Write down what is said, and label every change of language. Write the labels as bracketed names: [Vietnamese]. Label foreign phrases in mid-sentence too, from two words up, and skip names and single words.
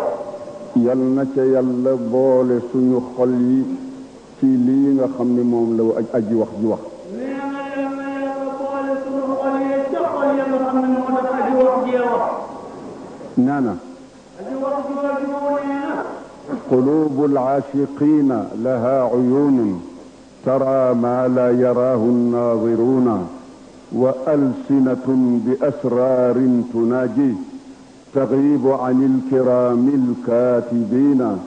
[Wolof] yal na ca yàlla boole suñu xol yi ci lii nga xam ne moom la aji wax ji wax nee na yàlla boole suñu xol yi ca xol ya nga xam ne moo tax aji wax jee wax nee na aji wax ji wax ji moo nee na [Arabic] قلوب العاشقين لها عيون ترى ما لا يراه الناظرون وألسنة بأسرار تناجي تغيب عن الكرام الكاتبين